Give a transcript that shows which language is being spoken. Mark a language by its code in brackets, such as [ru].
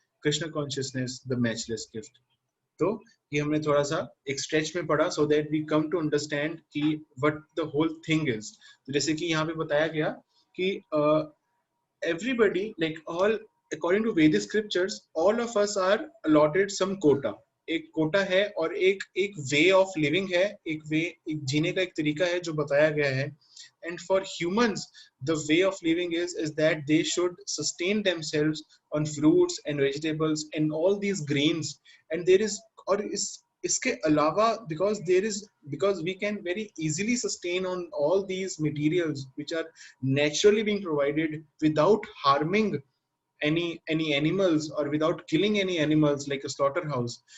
[en] Krishna consciousness, the matchless gift. [hi] तो ये हमने थोड़ा सा एक स्ट्रेच में पढ़ा [en] so that we come to understand कि what the whole thing is. [hi] तो जैसे कि यहाँ पे बताया गया कि [en] everybody, like all, according to Vedic scriptures, all of us are allotted some quota. [hi] एक कोटा है और एक वे ऑफ लिविंग है, एक जीने का एक तरीका है जो बताया गया है. [en] And for humans, the way of living is that they should sustain themselves on fruits and vegetables and all these grains. And there is, or इसके अलावा, because we can very easily sustain on all these materials which are naturally being provided without harming any animals or without killing any animals like a slaughterhouse.